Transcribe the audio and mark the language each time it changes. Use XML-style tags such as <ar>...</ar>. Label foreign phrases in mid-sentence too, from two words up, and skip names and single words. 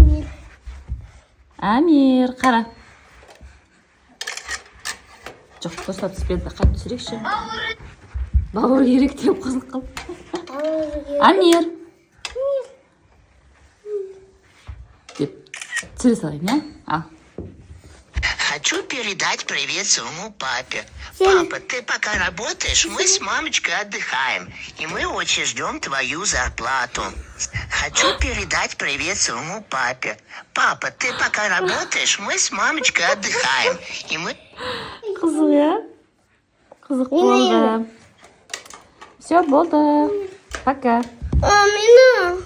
<kk>Амир, қара. Жоқ, дұрыстап түспеді. Қатты түсірекші. Бауыр керек деп қызық қылып. Амир. түсіре салайын, иә? Ал.</kk> <ru>Хочу передать привет своему папе. Сеня. Папа, ты пока работаешь, мы с мамочкой отдыхаем. И мы очень ждем твою зарплату. Хочу передать привет своему папе. Папа, ты пока работаешь, мы с мамочкой отдыхаем. И мы...</ru> <kk>Қызық, иә? Қызық болды. Все, болды. Пока. Мені</kk>